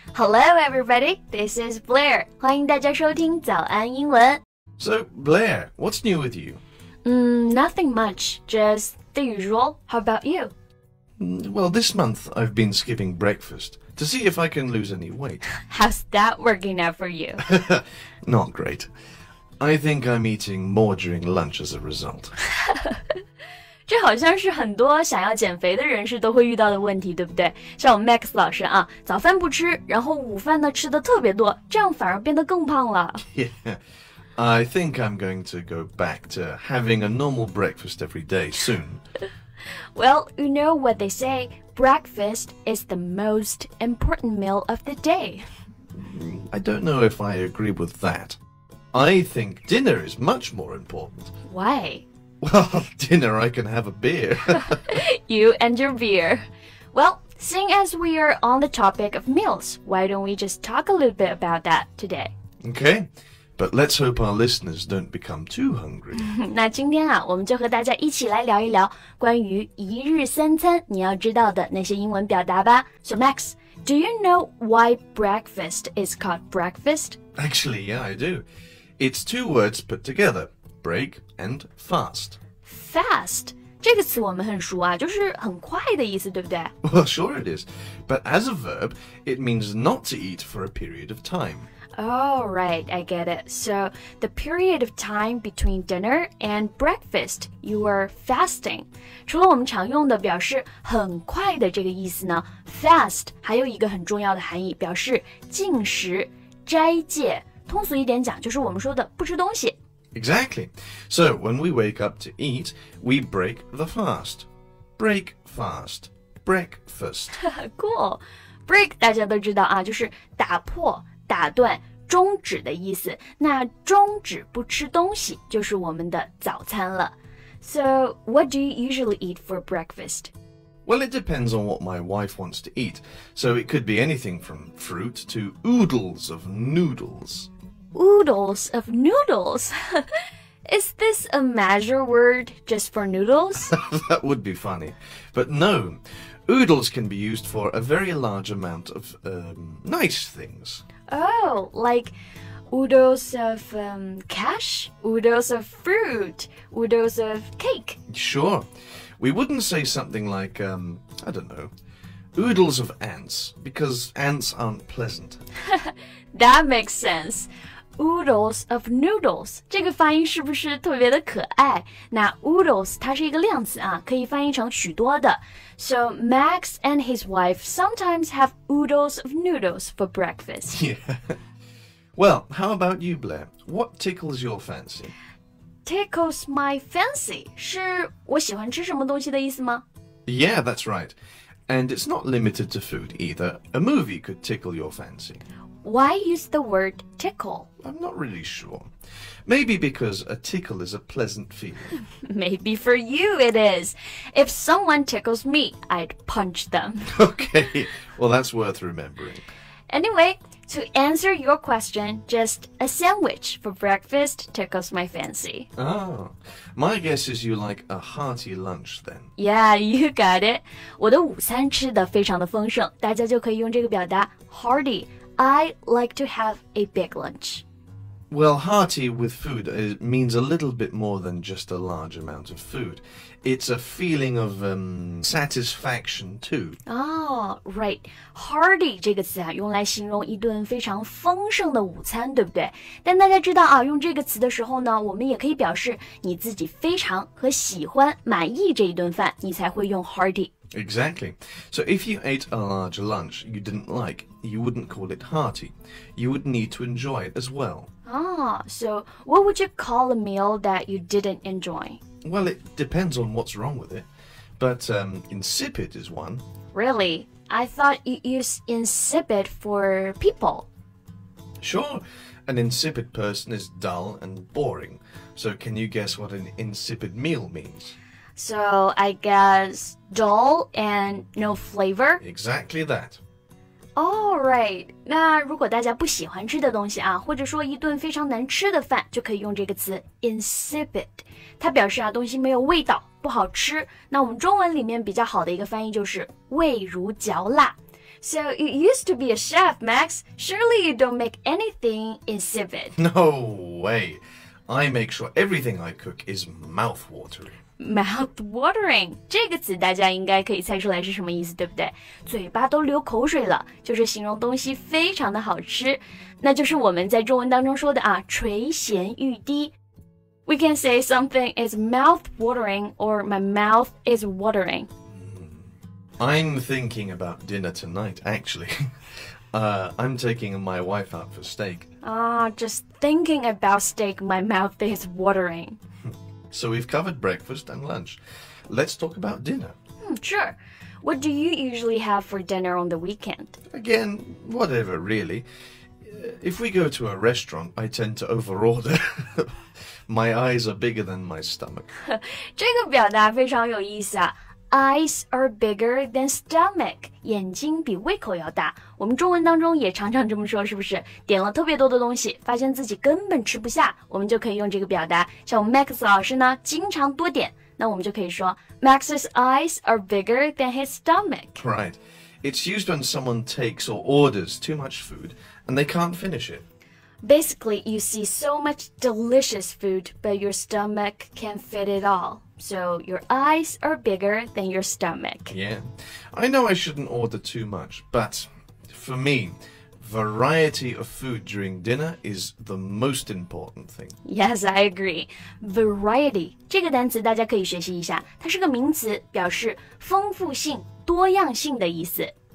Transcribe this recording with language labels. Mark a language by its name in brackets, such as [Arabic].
[English] Hello everybody, this is Blair. [Chinese] 欢迎大家收听早安英文。 [English] So, Blair, what's new with you? Nothing much, just the usual. How about you? Well, this month I've been skipping breakfast to see if I can lose any weight. How's that working out for you? Not great. I think I'm eating more during lunch as a result. [Chinese] 这好像是很多想要减肥的人士都会遇到的问题，对不对？像我们 Max 老师啊，早饭不吃，然后午饭呢吃的特别多，这样反而变得更胖了。 [English] Yeah, I think I'm going to go back to having a normal breakfast every day soon. Well, you know what they say, breakfast is the most important meal of the day. I don't know if I agree with that. I think dinner is much more important. Why? Well, dinner I can have a beer. You and your beer. Well, seeing as we are on the topic of meals, why don't we just talk a little bit about that today? Okay, but let's hope our listeners don't become too hungry. [Chinese] 那今天啊，我们就和大家一起来聊一聊关于一日三餐你要知道的那些英文表达吧。 [English] So Max, do you know why breakfast is called breakfast? Actually, yeah, I do. It's two words put together, break and fast. [Chinese] Fast 这个词我们很熟啊，就是很快的意思，对不对？ [English] Well, sure it is. But as a verb, it means not to eat for a period of time. Oh, right, I get it. So, the period of time between dinner and breakfast, you were fasting. [Chinese] 除了我们常用的表示很快的这个意思呢 ，fast 还有一个很重要的含义，表示禁食、斋戒。通俗一点讲，就是我们说的不吃东西。 [English] Exactly. So, when we wake up to eat, we break the fast. Break fast. Breakfast. Cool. [Chinese] Break 大家都知道啊，就是打破、打断、终止的意思。那终止不吃东西，就是我们的早餐了。 [English] So, what do you usually eat for breakfast? Well, it depends on what my wife wants to eat. So it could be anything from fruit to oodles of noodles. Oodles of noodles. Is this a measure word just for noodles? That would be funny. But no, oodles can be used for a very large amount of nice things. Oh, like oodles of cash, oodles of fruit, oodles of cake. Sure. We wouldn't say something like, I don't know, oodles of ants, because ants aren't pleasant. That makes sense. Oodles of noodles [Chinese] 这个发音是不是特别的可爱？那 oodles 它是一个量词啊，可以翻译成许多的。 [English] So Max and his wife sometimes have oodles of noodles for breakfast. Yeah. Well, how about you, Blair? What tickles your fancy? Tickles my fancy [Chinese] 是我喜欢吃什么东西的意思吗？ [English] Yeah, that's right. And it's not limited to food either. A movie could tickle your fancy. Why use the word tickle? I'm not really sure. Maybe because a tickle is a pleasant feeling. Maybe for you it is. If someone tickles me, I'd punch them. Okay, well that's worth remembering. Anyway, to answer your question, just a sandwich for breakfast tickles my fancy. Ah, my guess is you like a hearty lunch then. Yeah, you got it. [Chinese] 我的午餐吃得非常的丰盛，大家就可以用这个表达 hearty. [English] I like to have a big lunch. Well, hearty with food means a little bit more than just a large amount of food. It's a feeling of satisfaction too. Oh, right. [Chinese] Hearty 这个词啊，用来形容一顿非常丰盛的午餐，对不对？但大家知道啊，用这个词的时候呢，我们也可以表示你自己非常和喜欢、满意这一顿饭，你才会用 hearty。 [English] Exactly. So if you ate a large lunch you didn't like, you wouldn't call it hearty. You would need to enjoy it as well. Ah, so what would you call a meal that you didn't enjoy? Well, it depends on what's wrong with it. But insipid is one. Really? I thought you used insipid for people. Sure, an insipid person is dull and boring. So can you guess what an insipid meal means? So I guess dull and no flavor? Exactly that. All right. [Chinese] 那如果大家不喜欢吃的东西啊，或者说一顿非常难吃的饭，就可以用这个词 insipid。它表示啊东西没有味道，不好吃。那我们中文里面比较好的一个翻译就是味如嚼蜡。 [English] So you used to be a chef, Max. Surely you don't make anything insipid. No way. I make sure everything I cook is mouth-watering. [Chinese] Mouth-watering 这个词大家应该可以猜出来是什么意思，对不对？嘴巴都流口水了，就是形容东西非常的好吃，那就是我们在中文当中说的啊，垂涎欲滴。 [English] We can say something is mouth-watering or my mouth is watering. I'm thinking about dinner tonight, actually. I'm taking my wife out for steak. Just thinking about steak, my mouth is watering. So we've covered breakfast and lunch. Let's talk about dinner. Sure. What do you usually have for dinner on the weekend? Again, whatever, really. If we go to a restaurant, I tend to overorder. My eyes are bigger than my stomach. [Chinese] 这个表达非常有意思啊。 [English] Eyes are bigger than stomach. [Chinese] 眼睛比胃口要大。我们中文当中也常常这么说，是不是？点了特别多的东西，发现自己根本吃不下，我们就可以用这个表达。像我们 Max 老师呢，经常多点，那我们就可以说 [English] Max's eyes are bigger than his stomach. Right. It's used when someone takes or orders too much food and they can't finish it. Basically, you see so much delicious food, but your stomach can't fit it all. So your eyes are bigger than your stomach. Yeah. I know I shouldn't order too much, but for me, variety of food during dinner is the most important thing. Yes, I agree. [Chinese] Variety 这个单词大家可以学习一下，它是个名词，表示丰富性、多样性的意思。